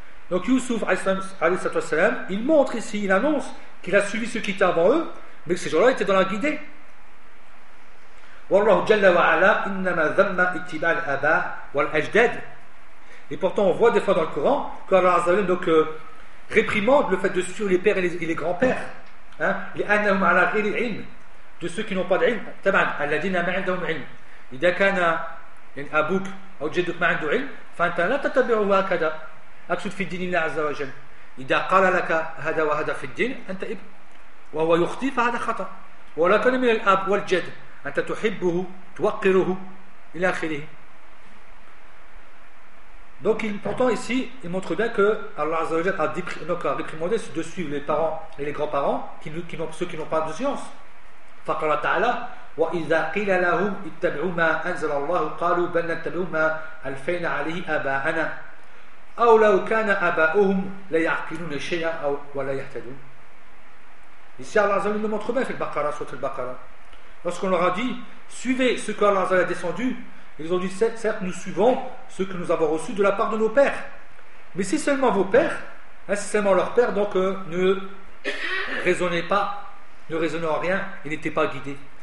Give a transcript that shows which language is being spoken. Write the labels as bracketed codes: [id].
[fr] donc Yusuf il montre ici il annonce qu'il a suivi ceux qui étaient avant eux mais que ces gens là étaient dans la guidée [ar] والله جل وعلا إنما ذم اتباع الآباء والأجداد. [fr] Et pourtant on voit des fois dans le Coran qu'Allah عز وجل donc réprimande le fait de suivre les pères et les grands-pères. [ar] Hein? لأنهم على غير علم. [fr] De ceux qui n'ont pas d'علم. [ar] تبعا الذين ما عندهم علم. إذا كان أبوك أو جدك ما عنده علم فأنت لا تتبعه هكذا. أقصد في الدين الله عز وجل. إذا قال لك هذا وهذا في الدين أنت ابن. وهو يخطي فهذا خطأ. ولكن من الأب والجد. أنت تحبه توقره إلى آخره. [fr] Donc pourtant ici il montre bien que Allah عز وجل a réprimandé de suivre les parents et les grands-parents ceux qui n'ont pas de science. [ar] فقال تعالى وإذا قيل لهم اتبعوا ما أنزل الله قالوا بل نتبعوا ما ألفينا عليه آباءنا أو لو كان آباؤهم لا يعقلون شيئا أو ولا يهتدون. [fr] Ici Allah عز وجل le montre bien [ar] في البقرة سورة البقرة. [fr] Lorsqu'on leur a dit suivez ce que Allah a descendu ils ont dit certes nous suivons ce que nous avons reçu de la part de nos pères mais si seulement vos pères hein, si seulement leurs pères donc ne raisonnait pas, ne raisonnait en rien, il n'était pas guidé.